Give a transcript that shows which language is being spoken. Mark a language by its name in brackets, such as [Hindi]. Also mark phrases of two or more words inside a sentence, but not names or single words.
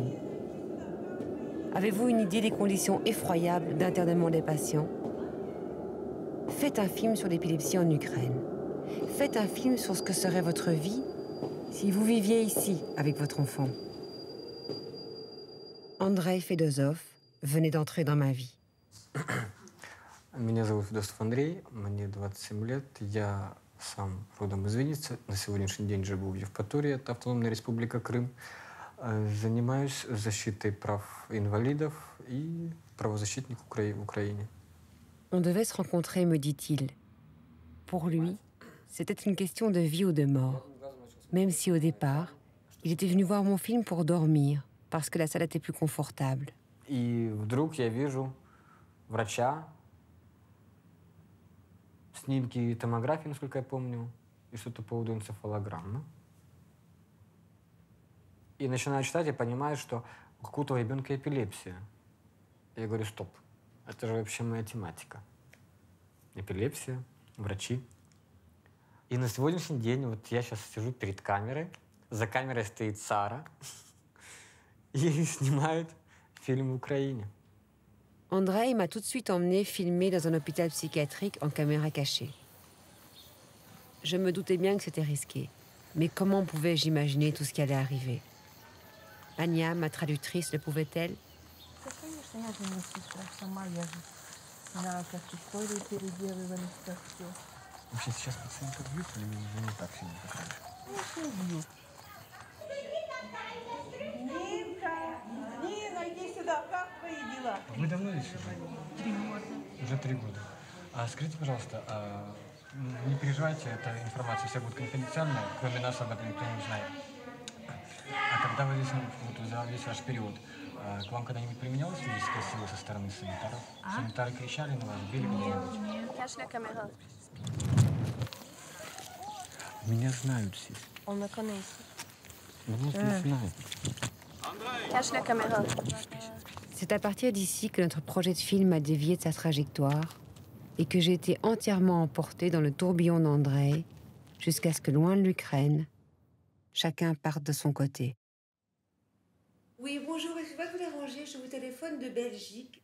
[French] Avez-vous une idée des conditions effroyables d'internement des patients? Faites un film sur l'épilepsie en Ukraine. Faites un film sur ce que serait votre vie si vous viviez ici avec votre enfant. Andreï Fedosov venait d'entrer dans ma vie. [Russian] Меня зовут Федосов Андрей, мне 27 лет, я сам родом из Винницы, на сегодняшний день живу в Евпатории, это Автономная Республика Крым. Занимаюсь защитой прав инвалидов и правозащитник в Украине. [French] On devait se rencontrer, me dit-il. Pour lui, c'était une question de vie ou de mort. Même si au départ, il était venu voir mon film pour dormir, parce que la salle était plus confortable. [Russian] И вдруг я вижу врача, снимки томографии, насколько я помню, и что-то по поводу энцефалограммы. И начинаю читать, и понимаю, что у какого-то ребенка эпилепсия. Я говорю, стоп, это же вообще моя тематика. Эпилепсия, врачи. И на сегодняшний день, вот я сейчас сижу перед камерой, за камерой стоит Сара, и снимают фильм в Украине. [French] Andreï m'a tout de suite emmené filmer dans un hôpital psychiatrique en caméra cachée. Je me doutais bien que c'était risqué, mais comment pouvais-je imaginer tout ce qui allait arriver? Anya, ma traductrice, le pouvait-elle? [Russian] Вообще сейчас пациентов бьют или не так сильно, как раньше? Нина, иди сюда, как твои дела? Вы давно здесь уже? 3 года. Уже 3 года. Скажите, пожалуйста, не переживайте, эта информация вся будет конфиденциальная, кроме нас об этом никто не знает. А когда вы здесь, вот, за весь ваш период, к вам когда-нибудь применялась физическая сила со стороны санитаров? Санитары кричали на вас, били кого-нибудь? Нет, [French] cache la caméra. [Russian] Меня знают здесь. [French] On me connaît ici. [Russian] Меня здесь знают. [French] Cache la caméra. C'est à partir d'ici que notre projet de film a dévié de sa trajectoire et que j'ai été entièrement emportée dans le tourbillon d'Andreï jusqu'à ce que, loin de l'Ukraine, chacun parte de son côté. Oui, bonjour, excusez-moi de vous déranger, je vous téléphone de Belgique.